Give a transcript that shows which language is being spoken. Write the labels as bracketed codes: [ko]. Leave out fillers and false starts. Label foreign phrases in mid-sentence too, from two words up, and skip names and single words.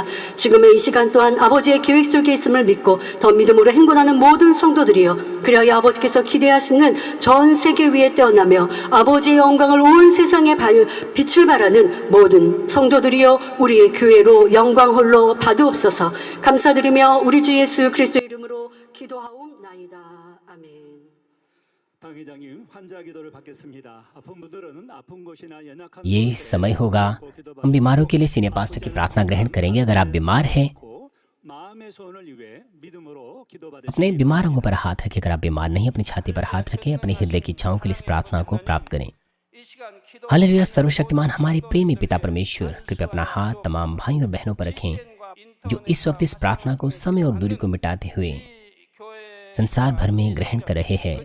[ko] 지금의 이 시간 또한 아버지의 계획 속에 있음을 믿고 더 믿음으로 행군하는 모든 성도들이여, 그리하여 아버지께서 기대하시는 전 세계 위에 떼어나며 아버지의 영광을 온 세상에 빛을 발하는 모든 성도들이여, 우리의 교회로 영광 홀로 받으옵소서. 감사드리며 우리 주 예수 그리스도의 이름으로 기도하옵나이다. 아멘. 당회장님, 환자 기도를 받겠습니다. 아픈 분들은 아픈 곳이나 연약한 [hi] ये समय होगा, हम बीमारों के लिए [en] senior pastor [hi] की प्रार्थना ग्रहण करेंगे। अगर आप बीमार हैं, 마음의 소원을 위해 믿음으로 기도받으시기 अपने बीमार अंगों पर हाथ रखें। अगर आप बीमार नहीं, अपनी छाती पर हाथ रखें। अपने हृदय की इच्छाओं के लिए इस प्रार्थना को प्राप्त करें। हालेलुया। सर्वशक्तिमान हमारे प्रेमी पिता परमेश्वर, कृपया अपना हाथ तमाम भाइयों और बहनों पर रखें जो इस वक्त इस प्रार्थना को समय और दूरी को मिटाते हुए संसार भर में ग्रहण कर रहे हैं।